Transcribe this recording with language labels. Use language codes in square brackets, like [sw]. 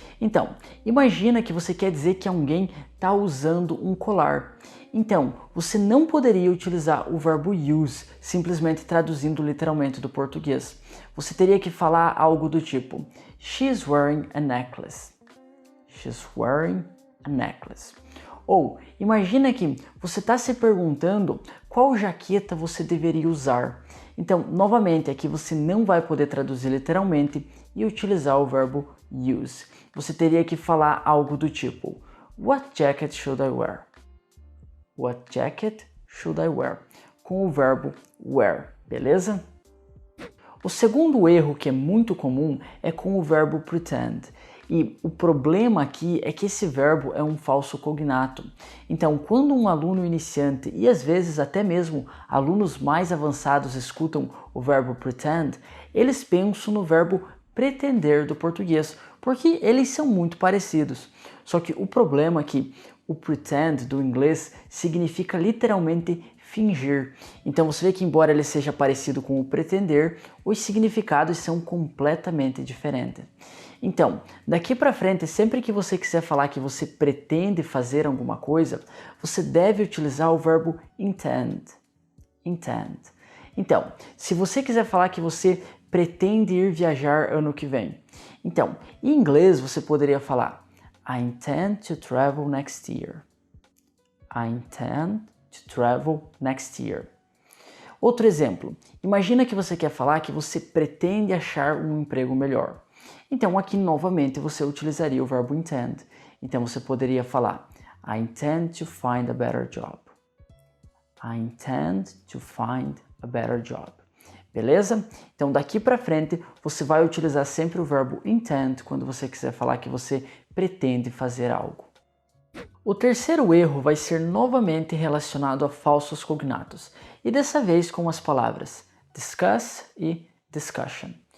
[pt] Então, imagina que você quer dizer que alguém está usando um colar. Então, você não poderia utilizar o verbo use, simplesmente traduzindo literalmente do português. Você teria que falar algo do tipo [en] She's wearing a necklace. She's wearing a necklace. [pt] Ou, imagina que você está se perguntando qual jaqueta você deveria usar. Então, novamente, aqui você não vai poder traduzir literalmente e utilizar o verbo use. Você teria que falar algo do tipo [en] What jacket should I wear? What jacket should I wear? [pt] Com o verbo wear, beleza? O segundo erro que é muito comum é com o verbo pretend. E o problema aqui é que esse verbo é um falso cognato. Então, quando um aluno iniciante e às vezes até mesmo alunos mais avançados escutam o verbo pretend, eles pensam no verbo pretender do português, porque eles são muito parecidos. Só que o problema é que o pretend do inglês significa literalmente fingir. Então você vê que embora ele seja parecido com o pretender, os significados são completamente diferentes. Então, daqui para frente, sempre que você quiser falar que você pretende fazer alguma coisa, você deve utilizar o verbo intend. Intend. Então, se você quiser falar que você pretende ir viajar ano que vem, então, em inglês você poderia falar [en] I intend to travel next year. I intend to travel next year. [pt] Outro exemplo, imagina que você quer falar que você pretende achar um emprego melhor. Então aqui novamente você utilizaria o verbo intend. Então você poderia falar [en] I intend to find a better job. I intend to find a better job. [pt] Beleza? Então daqui para frente você vai utilizar sempre o verbo intend quando você quiser falar que você pretende fazer algo. O terceiro erro vai ser novamente relacionado a falsos cognatos, e dessa vez com as palavras discuss e discussion.